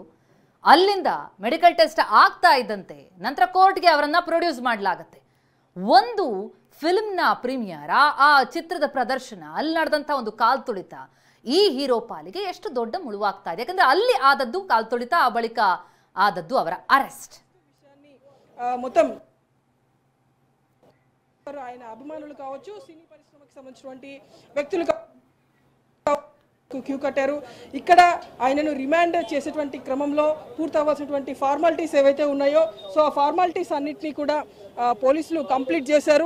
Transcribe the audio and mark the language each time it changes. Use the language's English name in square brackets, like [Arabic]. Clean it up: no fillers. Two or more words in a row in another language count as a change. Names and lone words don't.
[Kannada] ಅಲ್ಲಿಂದ [English] medical test [Kannada] ಆಗ್ತಾ ಇದ್ದಂತೆ ನಂತರ ಕೋರ್ಟ್ಗೆ ಅವರನ್ನ ಪ್ರೊಡ್ಯೂಸ್ ಮಾಡಲಾಗುತ್ತೆ. ಒಂದು ಫಿಲ್ಮ್ನ ಪ್ರೀಮಿಯರ್, ಆ ಚಿತ್ರದ ಪ್ರದರ್ಶನ, ಅಲ್ಲಿ ನಡೆದಂತ ಒಂದು ಕಾಲ್ತುಳಿತ ಈ ಹೀರೋ ಪಾಲಿಗೆ ಎಷ್ಟು ದೊಡ್ಡ ಮುಳುವಾಗ್ತಾ ಇದೆ. ಯಾಕಂದ್ರೆ ಅಲ್ಲಿ ಆದದ್ದು ಕಾಲ್ತುಳಿತ, ಆ ಬಳಿಕ ಆದದ್ದು ಅವರ ಅರೆಸ್ಟ್. [Telugu] మొత్తం ఆయన అభిమానులు కావచ్చు, సినీ పరిశ్రమకు సంబంధించినటువంటి వ్యక్తులు క్యూ కట్టారు. ఇక్కడ ఆయనను రిమాండ్ చేసేటువంటి క్రమంలో పూర్తవ్వాల్సినటువంటి ఫార్మాలిటీస్ ఏవైతే ఉన్నాయో, సో ఆ ఫార్మాలిటీస్ అన్నిటినీ కూడా పోలీసులు కంప్లీట్ చేశారు.